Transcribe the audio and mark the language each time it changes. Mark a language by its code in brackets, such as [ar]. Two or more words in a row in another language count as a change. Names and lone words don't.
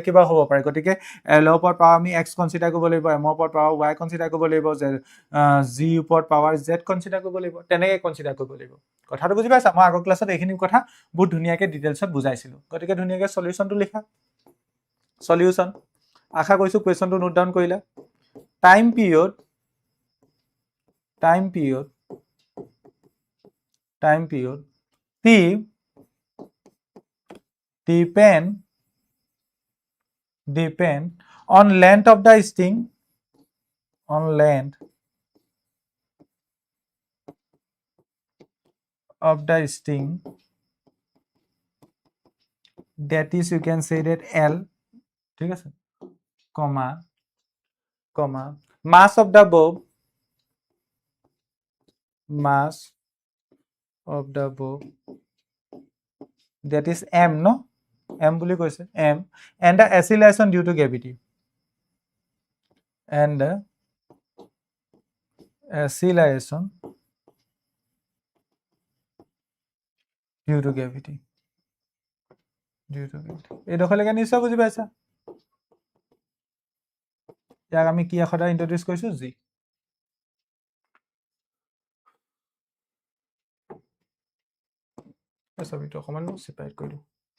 [as] কিবা হ'ব পাৰে গতিকে এলৰ ওপৰত পাৱাৰ আমি এক্স কনচিডাৰ কৰিব লাগিব এমৰ ওপৰত পাৱাৰ ৱাই কনচিডাৰ কৰিব লাগিব জি ওপৰত পাৱাৰ জেড কনচিডাৰ কৰিব লাগিব তেনেকৈ কনচিডাৰ কৰিব লাগিব কথাটো বুজি পাইছা মই আগৰ ক্লাছত এইখিনি কথা বহুত ধুনীয়াকৈ ডিটেইলছত বুজাইছিলোঁ গতিকে ধুনীয়াকৈ সলিউশ্যনটো লিখা সলিউশ্যন আশা কৰিছোঁ কুৱেশ্যনটো [en] note down [as] কৰিলা [en] time period [as] T [en] depend on length of the string that is you can say that L [as] ঠিক আছে [en] comma mass of the bob that is M no M [as] বুলি কৈছে [en] M and the acceleration due to gravity due to gravity [as] এইডোখৰলৈকে নিশ্চয় বুজি পাইছা ইয়াক আমি কি সদায় ইন্ট্ৰডিউচ কৰিছোঁ জি ছবিটো অকণমান ছেপাৰেট কৰি দিওঁ